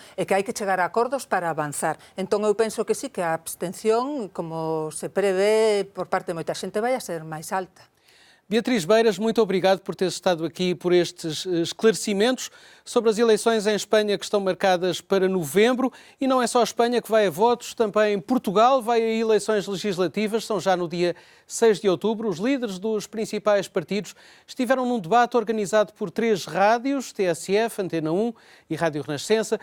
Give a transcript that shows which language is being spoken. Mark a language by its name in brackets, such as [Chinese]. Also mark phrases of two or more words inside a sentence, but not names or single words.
[Galician] E que hai que chegar a acordos para avanzar. Entón eu penso que sí, que a abstención, como se prevé por parte de moita xente, vai a ser máis alta. [Portuguese] Beatriz Beiras, muito obrigado por ter estado aqui, por estes esclarecimentos sobre as eleições em Espanha que estão marcadas para novembro. E não é só a Espanha que vai a votos, também Portugal vai a eleições legislativas, são já no dia 6 de outubro. Os líderes dos principais partidos estiveram num debate organizado por 3 rádios, TSF, Antena 1 e Rádio Renascença.